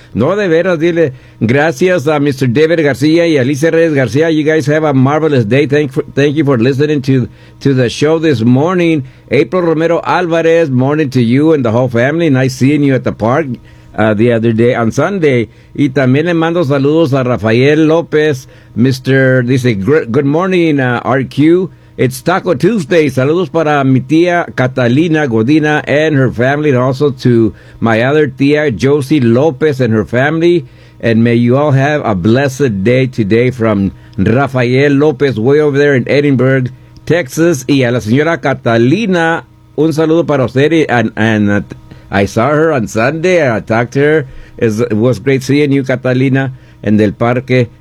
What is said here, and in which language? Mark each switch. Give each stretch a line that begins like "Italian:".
Spanish: No, de veras, dile gracias a Mr. David García y Alicia Reyes García.
English: You guys have a marvelous day. Thank you for listening to the show this morning. April Romero Alvarez, morning to you and the whole family. Nice seeing you at the park the other day on Sunday.
Spanish: Y también le mando saludos a Rafael López.
English: Good morning, RQ. It's Taco Tuesday.
Spanish: Saludos para mi tía
English: Catalina Godina and her family, and also to my other tía Josie López and her family. And may you all have a blessed day today, from Rafael López, way over there in Edinburgh, Texas.
Spanish: Y a la señora Catalina, un saludo para usted.
English: And I saw her on Sunday. I talked to her. It was great seeing you, Catalina,
Spanish: en del parque.